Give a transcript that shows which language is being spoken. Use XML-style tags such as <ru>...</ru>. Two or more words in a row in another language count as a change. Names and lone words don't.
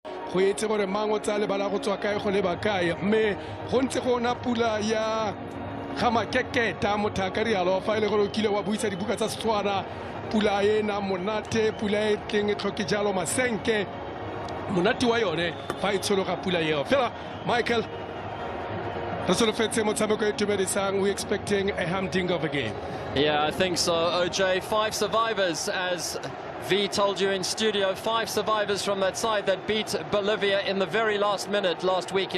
<tn>go etse gore mang o tsa lebala go tswa kae go leba kae mme go ntse go na pula ya ga makeketa mothaka rialo fa ile gore o kile wa buisa dibuka tsa Setswana pula ena monate pula e tleng e tlhoke jalo masenke monate wa yone fa e tshologa pula eo fela Michael</tn> <en>we're expecting a humdinger of a game. Yeah, I think so, OJ. 5 survivors, as V told you in studio, 5 survivors from that side that beat Bolivia in the very last minute last week.</en>